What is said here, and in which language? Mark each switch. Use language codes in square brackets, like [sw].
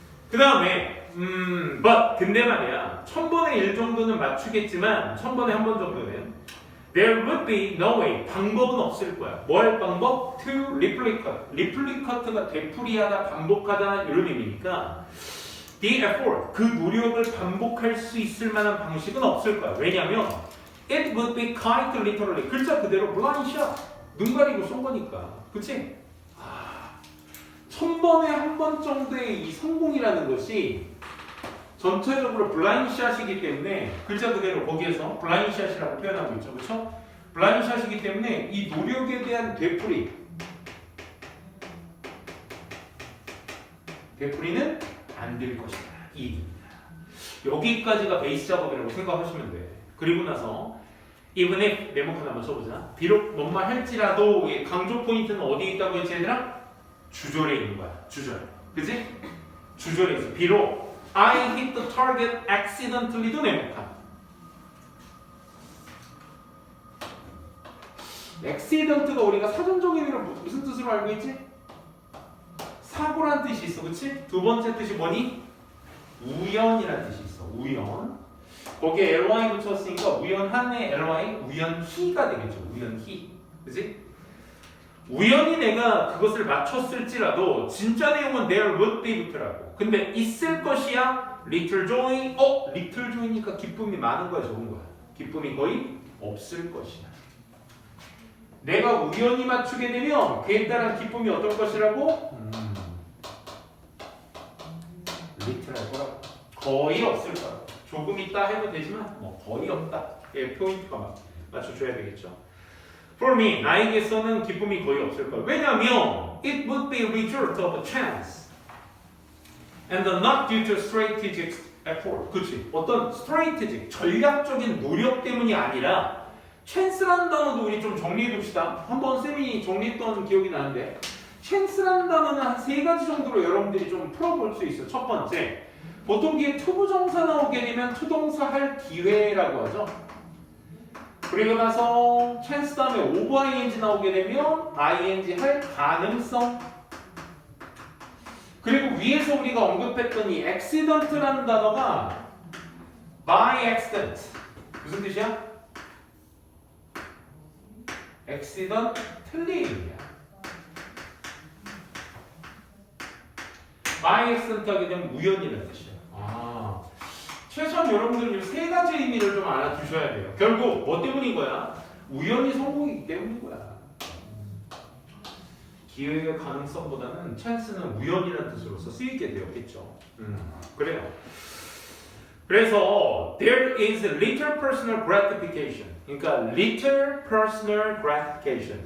[ko] 그 다음에 근데 말이야 1000번의 1 정도는 맞추겠지만 1000번에 한 번 정도는 [en] there would be no way. [ko] 방법은 없을 거야. 뭐 할 방법? [en] to replicate. [ko] replicate가 되풀이하다, 반복하다 이런 의미니까 [en] the effort, [ko] 그 노력을 반복할 수 있을 만한 방식은 없을 거야. 왜냐면 [en] it would be quite literally. [ko] 글자 그대로 [en] blind shot. [ko] 눈 가리고 쏜 거니까. 그치? 1000번에 한 번 정도의 이 성공이라는 것이 전체적으로 블라인드 샷이기 때문에 글자 그대로 거기에서 블라인드 샷이라고 표현하고 있죠. 그렇죠? 블라인드 샷이기 때문에 이 노력에 대한 되풀이는 안 될 것이다. 이 얘기입니다. 여기까지가 베이스 작업이라고 생각하시면 돼. 그리고 나서 [en] even if [ko] 네모칸 한번 써보자. 비록 뭔 말 할지라도 강조 포인트는 어디에 있다고 했지 얘들아? 주절에 있는 거야. 주절. 그치? 주절에 있어. 비록 [en] I hit the target accidentally도 [ko] 네모칸. accident가 우리가 사전적인 의미로 무슨 뜻으로 알고 있지? 사고란 뜻이 있어. 그치? 두 번째 뜻이 뭐니? 우연이란 뜻이 있어. 우연. 거기에 ly 붙였으니까 우연한의 ly, 우연히가 되겠죠. 우연히. 그치? 우연히 내가 그것을 맞췄을지라도 진짜 내용은 [en] there would be [ko] 붙으라고. 근데 있을 것이야. [en] little joy. little joy [ko] 니까 기쁨이 많은 거야, 적은 거야. 기쁨이 거의 없을 것이야. 내가 우연히 맞추게 되면 그에 따른 기쁨이 어떨 것이라고? little 할 거라고. 거의 없을 거야. 조금 있다 해도 되지만 뭐 거의 없다. 포인트가 맞춰줘야 되겠죠. [en] For me, [ko] 나에게서는 기쁨이 거의 없을 거야. 왜냐면 [en] it would be a result of a chance and not due to strategic effort. [ko] 그렇지. 어떤 strategic, 전략적인 노력 때문이 아니라 chance라는 단어도 우리 좀 정리해둡시다. 한번 쌤이 정리했던 기억이 나는데 chance라는 단어는 한 3가지 정도로 여러분들이 좀 풀어볼 수 있어요. 첫 번째, 보통 뒤에 투부정사 나오게 되면 투동사 할 기회라고 하죠. 그리고 나서 chance 다음에 over ing 나오게 되면 ing 할 가능성. 그리고 위에서 우리가 언급했던 이 accident라는 단어가 by accident 무슨 뜻이야? [en] accidentally. [ko] by accident 하게 되면 우연이라는 뜻이야. 최소한 여러분들 이 3가지 의미를 좀 알아두셔야 돼요. 결국 뭐 때문인 거야? 우연히 성공이기 때문인 거야. 기회의 가능성보다는 찬스는 우연이라는 뜻으로서 쓰이게 되었겠죠. 그래요. 그래서 [en] there is little personal gratification. [ko] 그러니까 [en] little personal gratification.